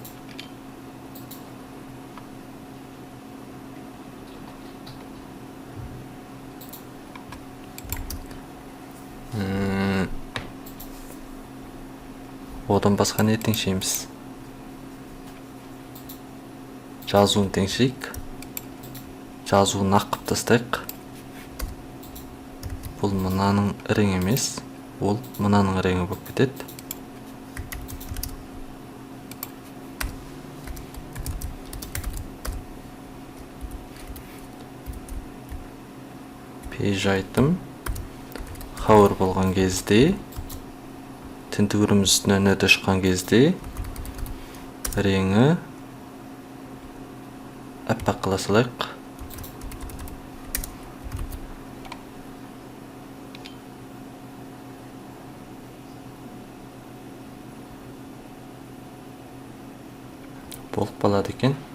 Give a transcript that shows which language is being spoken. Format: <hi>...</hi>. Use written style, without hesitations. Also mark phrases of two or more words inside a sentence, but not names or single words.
<kk>Одан басқа не теңшейміз? Жазуын теңшейік. Жазуын ақып тастайық. Бұл мынаның реңі емес, ол мынаның реңі болып кетеді.</kk> <en>Page item hover</en> <kk>болған кезде, тінтігіріміз үстінен өте шыққан кезде реңі аппақ қыла салайық. Болып қалады екен.</kk>